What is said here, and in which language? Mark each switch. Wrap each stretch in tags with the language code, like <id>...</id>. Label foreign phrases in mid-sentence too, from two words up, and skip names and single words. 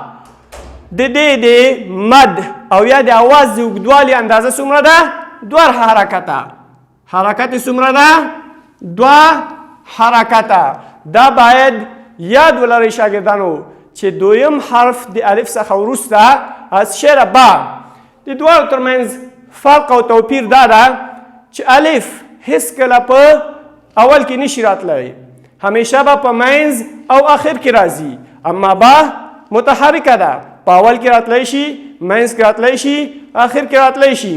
<ps>د دې د مد او یا د اواز د اوږدوالي اندازه څومره ده؟ دوه حرکته. حرکت څومره ده؟ دوه حرکته. دا باید یاد ولرئ شاګردانو چې دویم حرف د الف څخه وروسته از شعر با. د دواړو ترمنځ فرق او توپیر دا ده چې الف هیڅکله په اول کې نشي راتلی، همیشه به په منځ او آخر کې راځي، اما با متحرکه ده، په اول کې راتلی شي، منځ کې راتلی شي، آخر کې راتلی شي.</ps>